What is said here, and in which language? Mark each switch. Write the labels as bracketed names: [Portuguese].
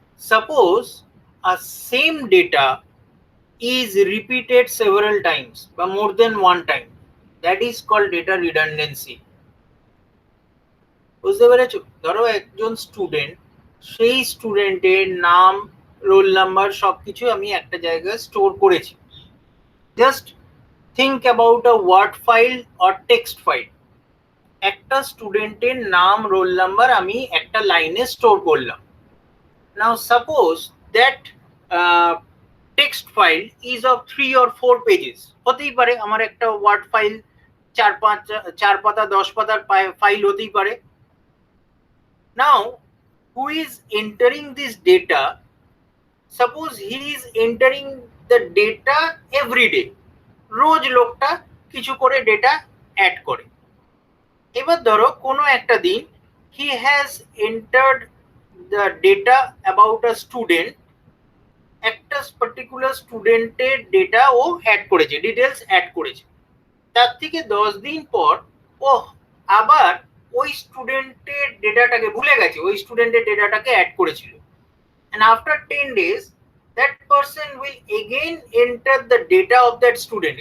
[English] suppose a same data is repeated several times [Bangla] বা [English] more than one time, that is called data redundancy. [Bangla] বুঝতে পেরেছো? ধরো একজন student, সেই স্টুডেন্টের নাম, রোল নাম্বার সবকিছু আমি একটা জায়গায় স্টোর করেছি। [English] Just think about a word file or text file. [Bangla] একটা স্টুডেন্টের নাম, রোল নাম্বার আমি একটা লাইনে স্টোর করলাম। [English] Now suppose that text file is of 3 or 4 pages. [Bangla] হতেই পারে আমার একটা ওয়ার্ড ফাইল 4 পাতা 10 পাতার ফাইল হতেই পারে। [English] Now, who is entering this data? Suppose he is entering the data every day. [Bangla] রোজ লোকটা কিছু করে ডেটা অ্যাড করে। এবার ধরো কোনো একটা দিন [English] he has entered the data about a student, [Bangla] একটা পার্টিকুলার স্টুডেন্টের ডেটা ও অ্যাড করেছে, ডিটেলস অ্যাড করেছে। তার থেকে 10 দিন পর ও আবার ওই স্টুডেন্টের ডেটাটাকে ভুলে গেছে, ওই স্টুডেন্টের ডেটাটাকে অ্যাড করেছিল। [English] and after 10 days that person will again enter the data of that student.